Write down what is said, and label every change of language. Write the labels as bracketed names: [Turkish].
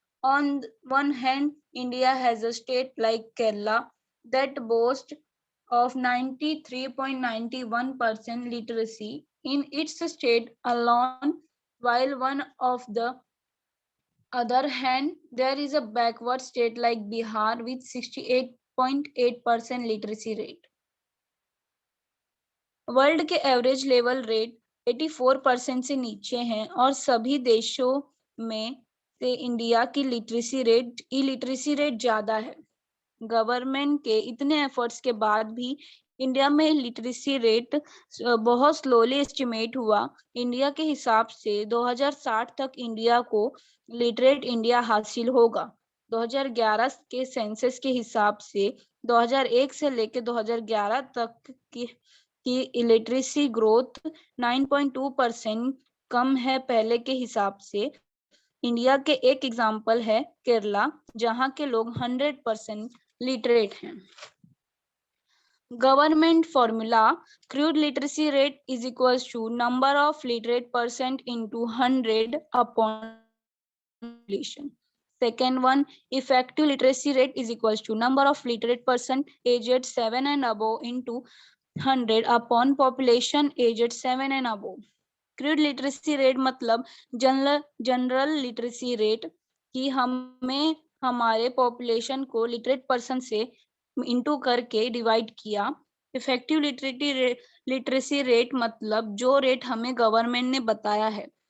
[English] On one hand, India has a state like Kerala that boasts of 93.91% literacy in its state alone, while one of the other hand, there is a backward state like Bihar with 68.8% literacy rate. [Hindi] World के average level rate 84% से नीचे हैं और सभी देशों में से India की इलिटरेसी रेट ज्यादा है. गवर्नमेंट के इतने एफर्ट्स के बाद भी इंडिया में लिटरेसी रेट बहुत स्लोली एस्टिमेट हुआ। इंडिया के हिसाब से 2060 तक इंडिया को लिटरेट इंडिया हासिल होगा। 2011 के सेंसस के हिसाब से 2001 से लेकर 2011 तक की इलिटरेसी ग्रोथ 9.2% कम है पहले के हिसाब से। इंडिया के एक एग्जाम्पल है केरला, जहां के लोग 100% लिटरेट हैं। [English] Government formula: crude literacy rate is equals to number of literate percent into 100 upon population. Second one, effective literacy rate is equals to number of literate person aged 7 and above into 100 upon population aged 7 and above. [Hindi] Crude literacy rate मतलब general literacy rate कि हमें हमारे population को literate person से into करके divide किया। Effective literacy rate मतलब जो रेट हमें गवर्नमेंट ने बताया है।